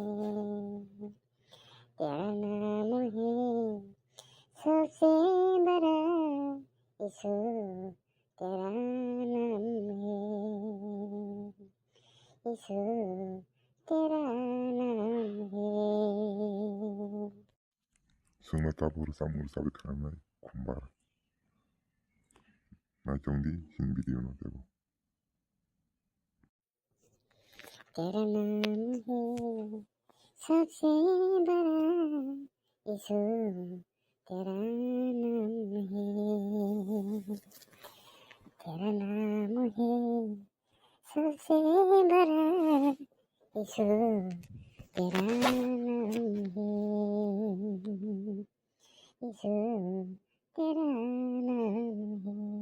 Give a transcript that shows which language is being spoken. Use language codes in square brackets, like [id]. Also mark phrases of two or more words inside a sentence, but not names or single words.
[hi] तेरा नाम है सबसे बड़ा यीशु तेरा नाम है यीशु तेरा नाम है [trp] sengtabuk samo sabit khelanai khumbar naitongdi sing video no tebo [hi] तेरा नाम है सबसे बड़ा यीशु तेरा नाम है तेरा नाम है सबसे बड़ा यीशु तेरा नाम है यीशु तेरा नाम है